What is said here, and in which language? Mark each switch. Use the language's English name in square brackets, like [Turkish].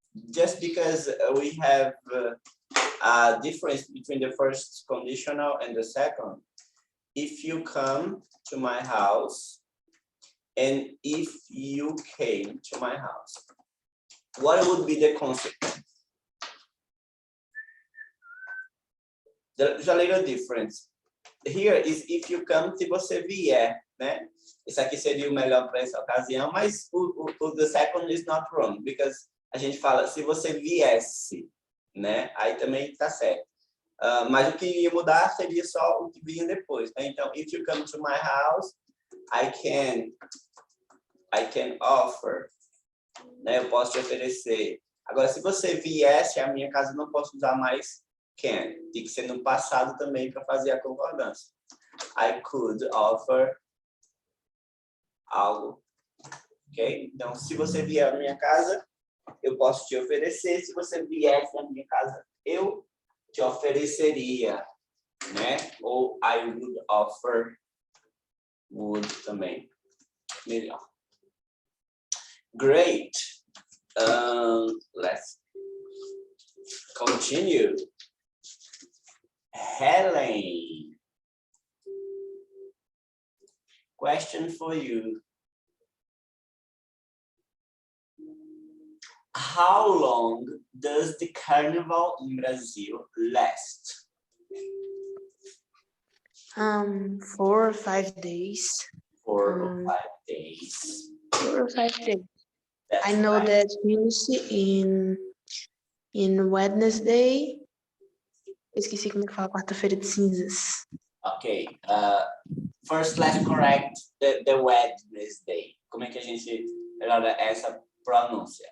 [English] Just because we have a difference between the first conditional and the second. If you come to my house, and if you came to my house, what would be the consequence? There's a little difference. Here is if you come, [Portuguese] se você vier, né? Isso aqui seria o melhor para essa ocasião, mas [English] the second is not wrong, because [Portuguese] a gente fala se você viesse, né? Aí também tá certo. Mas o que ia mudar seria só o que vinha depois, né? [English] Então, if you come to my house, I can offer, né? [Portuguese] Eu posso te oferecer. Agora, se você viesse à minha casa, eu não posso usar mais can. Tem que ser no passado também para fazer a concordância. [English] I could offer [Portuguese] algo. Ok? Então, se você vier à minha casa, eu posso te oferecer. Se você viesse à minha casa, eu te ofereceria, né? [English] Ou I would offer, would também. Melhor. Great. Let's continue. Helen. Question for you. How long does the carnival in Brazil last? 4 or 5 days. 4 or 5 days. 4 or 5 days. That's I know right. that Tuesday in Wednesday. [Portuguese] Esqueci como é que fala quarta-feira de cinzas. [English] Okay. First, let's correct the Wednesday. [Portuguese] Como é que a gente melhora essa pronúncia?